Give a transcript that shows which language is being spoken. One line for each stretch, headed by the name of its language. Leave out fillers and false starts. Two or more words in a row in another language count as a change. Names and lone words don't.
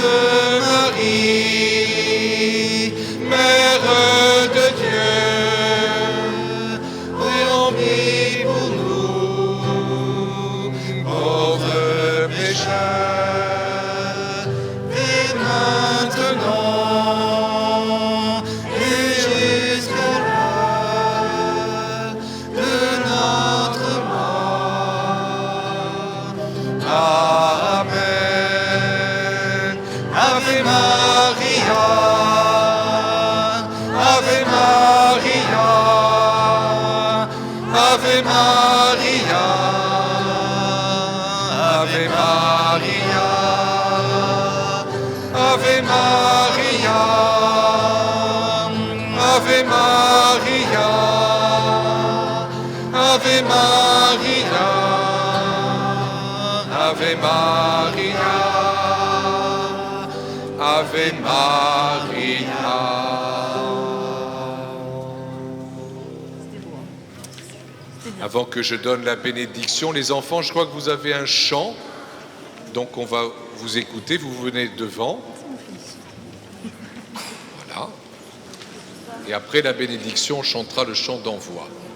French: Marie, Mère de Dieu, prie pour nous, pauvres pécheurs, et maintenant et jusqu'à l'heure de notre mort. Amen.
Latin: Ave Maria, Ave Maria, Ave Maria, Ave Maria, Ave Maria, Ave Maria, Ave Maria, Ave Maria, Ave Maria.
French: Avant que je donne la bénédiction, les enfants, je crois que vous avez un chant, donc on va vous écouter, vous venez devant. Voilà. Et après la bénédiction, on chantera le chant d'envoi.